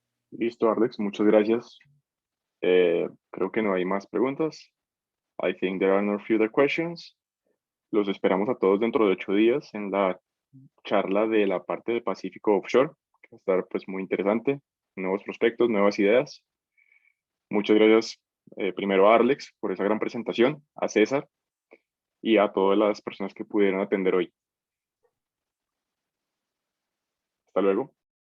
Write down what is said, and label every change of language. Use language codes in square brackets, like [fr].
[es] Listo, Arlex, muchas gracias. Creo que no hay más preguntas. [en] I think there are no further questions. [es] Los esperamos a todos dentro de 8 días en la charla de la parte de Pacífico Offshore, que va a estar pues muy interesante. Nuevos prospectos, nuevas ideas. Muchas gracias primero a Arlex por esa gran presentación, a César y a todas las personas que pudieron atender hoy. Hasta luego.